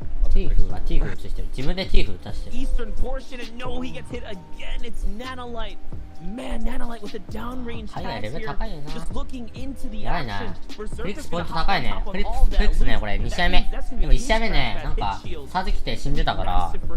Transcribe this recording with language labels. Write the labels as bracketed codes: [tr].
[ja] ティーフがティーフ映してる。自分でティーフ映してる。 [en] Eastern portion and no, he gets hit again. It's Nanolite. Man, Nanolite with a downrange tag here. Just looking into the action. [ja] クリックスポイント高いね。クリックスね、これ2試合目。でも1試合目ね、なんかサージ来て死んでたから。